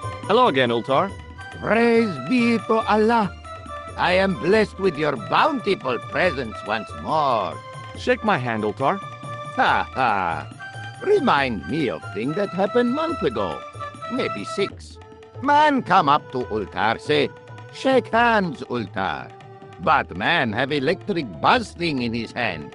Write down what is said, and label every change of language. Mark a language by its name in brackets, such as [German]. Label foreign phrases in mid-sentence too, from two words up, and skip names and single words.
[English] Hello again, Ultar. Praise be to Allah. I am blessed with your bountiful presence once more. Shake my hand, Ultar. Ha ha. Remind me of things that happened month ago. Maybe 6. Man come up to Ultar, say, shake hands, Ultar. But man have electric buzz thing in his hand.